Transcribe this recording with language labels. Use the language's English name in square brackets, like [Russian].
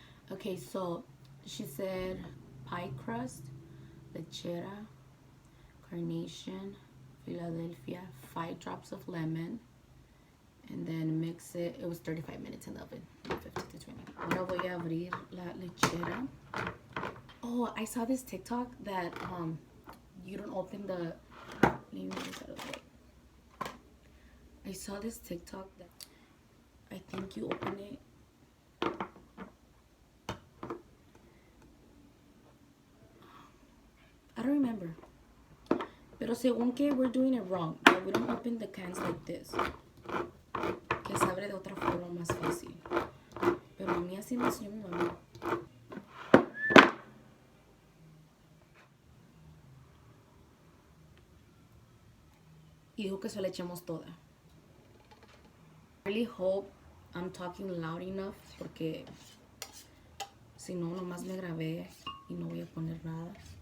[English] Okay, so she said pie crust, lechera, Carnation, Philadelphia, 5 drops of lemon, and then mix it. It was 35 minutes in the oven, 50 to 20. [Spanish] Ahora voy a abrir la lechera. [English] Oh, I saw this TikTok that you don't open the. Let me move this out of the way. I saw this TikTok that I think you open it. I don't remember. [Spanish] Pero según que [English] we're doing it wrong. That we don't open the cans like this. [Spanish] Que se abre de otra forma más fácil. Pero a mí así me enseñó mi mamá. Y dijo que se la echemos toda. [English] I really hope I'm talking loud enough [Spanish] porque si no, nomás me grabé y no voy a poner nada.